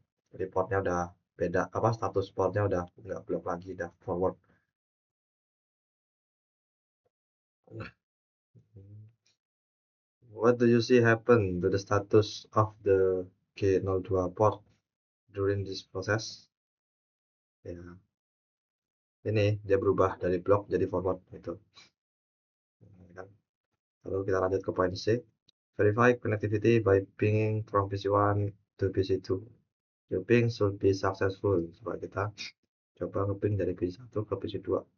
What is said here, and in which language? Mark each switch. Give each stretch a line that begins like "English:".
Indonesian: Jadi portnya udah beda, apa status portnya udah nggak blok lagi, udah forward.
English: What do you see happen to the status of the G02 port during this process?
Indonesian: Ya, ini dia berubah dari blok jadi forward itu. Kan? Lalu kita lanjut ke poin C.
English: Verify connectivity by pinging from PC1 to PC2. Your ping should be successful.
Indonesian: Coba kita coba ngeping dari PC1 ke PC2.